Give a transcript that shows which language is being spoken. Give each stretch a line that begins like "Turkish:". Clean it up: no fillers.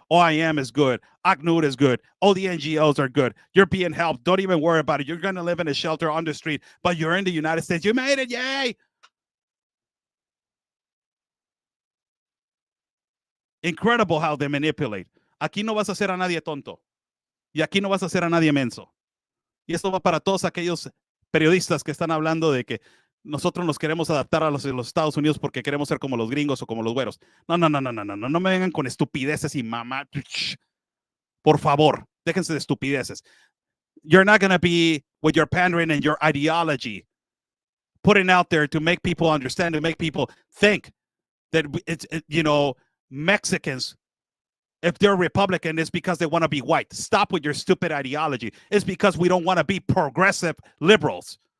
English: OIM is good. ACNUR is good. All the NGOs are good. You're being helped. Don't even worry about it. You're going to live in a shelter on the street, but you're in the United States. You made it. Yay. Incredible how they manipulate.
Spanish: Aquí no vas a hacer a nadie tonto. Y aquí no vas a hacer a nadie menso. Y esto va para todos aquellos periodistas que están hablando de que nosotros nos queremos adaptar a los Estados Unidos porque queremos ser como los gringos o como los güeros. No me vengan con estupideces y mamá. Por favor, déjense de estupideces.
English: You're not going to be with your pandering and your ideology putting out there to make people understand, to make people think that it's, Mexicans, if they're Republican, it's because they want to be white. Stop with your stupid ideology. It's because we don't want to be progressive liberals.